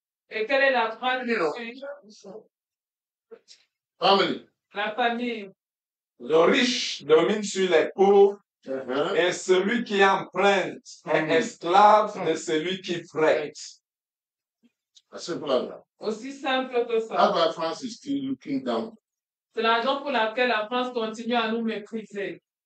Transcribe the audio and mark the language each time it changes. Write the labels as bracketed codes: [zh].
[fr] Et quelle est la phrase? [en] Family. [fr] La famille. Le riche domine sur les pauvres et celui qui emprunte est esclave de celui qui prête. Aussi simple que ça. [en] That's why France is still looking down. [fr] C'est la raison pour laquelle la France continue à nous mépriser.